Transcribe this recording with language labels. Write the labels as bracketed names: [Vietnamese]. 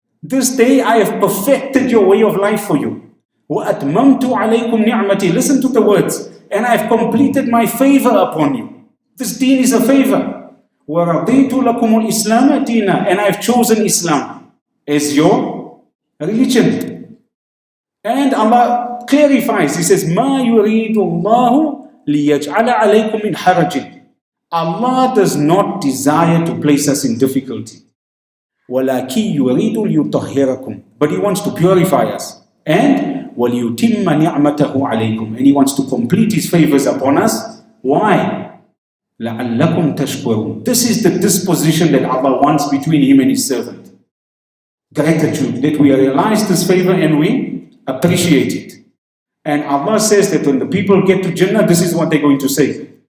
[English] This day I have perfected your way of life for you. [Arabic] Wa atmamtu alaykum ni'mati. [English] Listen to the words. And I have completed my favor upon you. This deen is a favor. [Arabic] وَرَضِيتُ لَكُمُ الْإِسْلَامَ دِينًا. [English] And I have chosen Islam as your religion. And Allah clarifies. [Arabic] He says, مَا يُرِيدُ اللَّهُ لِيَجْعَلَ عَلَيْكُمْ مِنْ حَرَجٍ. [English] Allah does not desire to place us in difficulty. [Arabic] وَلَكِنْ يُرِيدُ لِيُطَهِّرَكُمْ. [English] But He wants to purify us. [Arabic] And وَلِيُتِمَّ نِعْمَتَهُ عَلَيْكُمْ. [English] And He wants to complete His favors upon us. [Arabic] Why? لَعَلَّكُمْ تَشْكُرُونَ. [English] This is the disposition that Allah wants between Him and His servant. Gratitude, that we realize this favor and we appreciate it. And Allah says that when the people get to Jannah, this is what they're going to say.